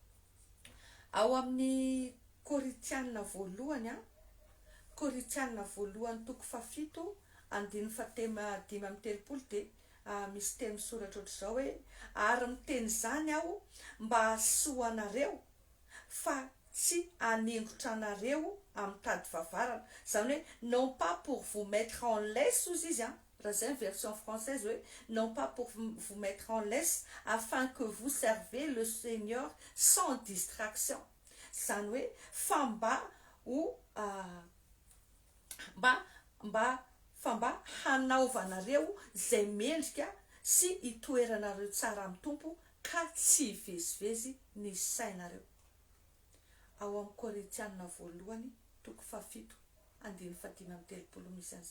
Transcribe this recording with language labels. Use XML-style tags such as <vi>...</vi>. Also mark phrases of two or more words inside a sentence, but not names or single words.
<mg>Ao amin'ny Korinthianina voalohany toko 7:5-10 dia misy teny misoratra ohatr'izao hoe ary miteny izany aho mba hahasoanareo fa tsy hanengotra anareo amin'ny tady vavarana. Zany hoe</mg> <fr>non pas pour vous mettre en laisse</fr> <mg>ozy izy raha zay ny</mg> <fr>version française hoe non pas pour vous mettre en laisse afin que vous servez le Seigneur sans distraction.</fr> <mg>Zany hoe fa mba hanaovanareo zay mendrika sy hitoeranareo tsara amin'ny tompo ka tsy hivezivezy ny sainareo. Ao amin'ny Korinthianina voalohany toko 7:5-10 misy an'izay.</mg>